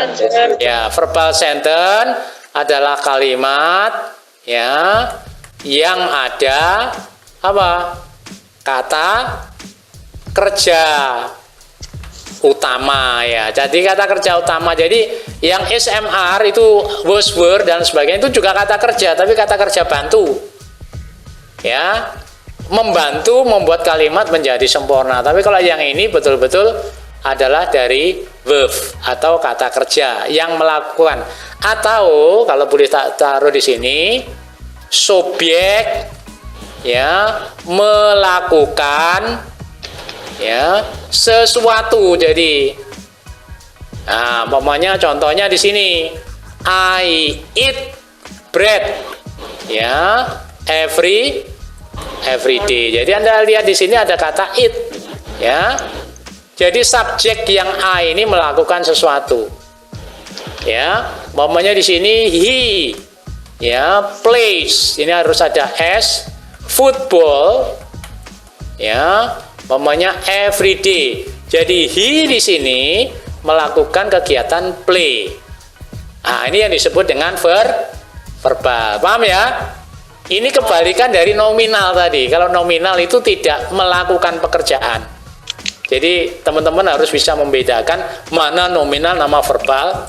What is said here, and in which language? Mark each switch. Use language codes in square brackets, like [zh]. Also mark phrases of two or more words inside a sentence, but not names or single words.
[id] Ya, [en] verbal sentence [id] adalah kalimat ya yang ada apa? Kata kerja utama ya. Jadi kata kerja utama. Jadi yang SMR itu [en] was, were [id] dan sebagainya itu juga kata kerja, tapi kata kerja bantu. Ya. Membantu membuat kalimat menjadi sempurna. Tapi kalau yang ini betul-betul adalah dari verb atau kata kerja yang melakukan. Atau kalau boleh taruh di sini, subjek ya melakukan ya sesuatu. Jadi nah, umpamanya contohnya di sini [en] I eat bread [id] ya [en] every day. [id] Jadi Anda lihat di sini ada kata eat ya. Jadi subjek yang I ini melakukan sesuatu. Ya, umpamanya di sini he ya plays. Ini harus ada s, football ya, umpamanya [en] every day. [id] Jadi he di sini melakukan kegiatan play. Nah, ini yang disebut dengan verbal. Paham ya? Ini kebalikan dari nominal tadi. Kalau nominal itu tidak melakukan pekerjaan. Jadi teman-teman harus bisa membedakan mana nominal, nama verbal.